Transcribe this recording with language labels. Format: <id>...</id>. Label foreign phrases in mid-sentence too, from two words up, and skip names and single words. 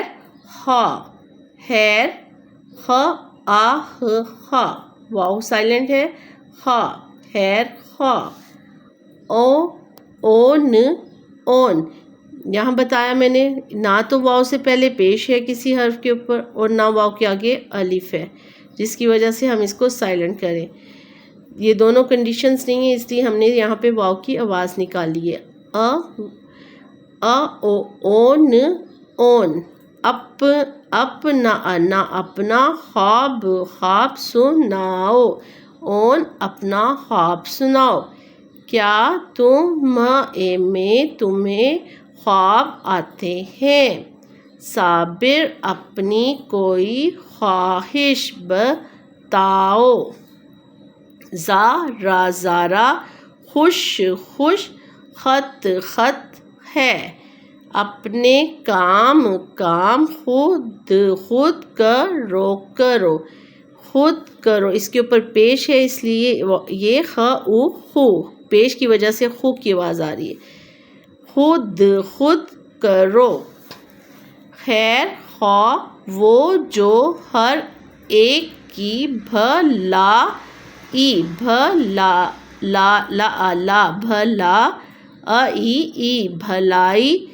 <ur>خا، خیر، خ آ خ خا، واو سائلنٹ ہے، خا، خیر خا، او اون، اون، یہاں بتایا میں نے نہ تو واو سے پہلے پیش ہے کسی حرف کے اوپر اور نہ واو کے آگے الف ہے، جس کی وجہ سے ہم اس کو سائلنٹ کریں۔ یہ دونوں کنڈیشنز نہیں ہیں، اس لیے ہم نے یہاں پہ واو کی آواز نکالی ہے۔ او اون، اون، اپنا، نہ اپنا، خواب، خواب سناؤ، اون اپنا خواب سناؤ، کیا میں تمہیں خواب آتے ہیں، صابر اپنی کوئی خواہش بتاؤ، زارا، زارا، خوش، خوش، خط، خط ہے، اپنے کام، کام، خود، خود کرو، کرو، خود کرو، اس کے اوپر پیش ہے اس لیے یہ خ او خو، پیش کی وجہ سے خو کی آواز آ رہی ہے، خود، خود کرو، خیر خواہ وہ جو ہر ایک کی بھلائی، بھلا، لا لا لا، بھلا ای، بھلائی</ur>